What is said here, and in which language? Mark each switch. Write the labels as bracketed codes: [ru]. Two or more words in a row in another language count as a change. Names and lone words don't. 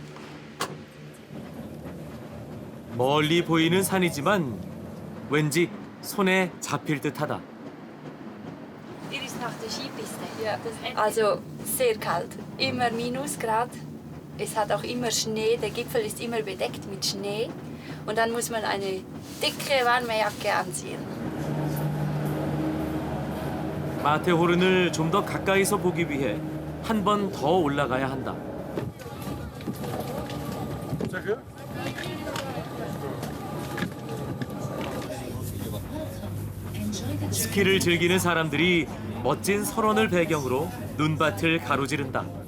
[ko] 멀리 보이는 산이지만 왠지 손에 잡힐 듯하다. [de] Hier ist nach der Skipiste. Ja, also sehr kalt, immer Minusgrad. Es hat auch immer Schnee, der Gipfel ist immer bedeckt mit Schnee. Und dann muss man eine dicke warme Jacke anziehen. [ko] 마테호른을 좀 더 가까이서 보기 위해 한 번 더 올라가야 한다. 스키를 즐기는 사람들이 멋진 설원을 배경으로 눈밭을 가로지른다.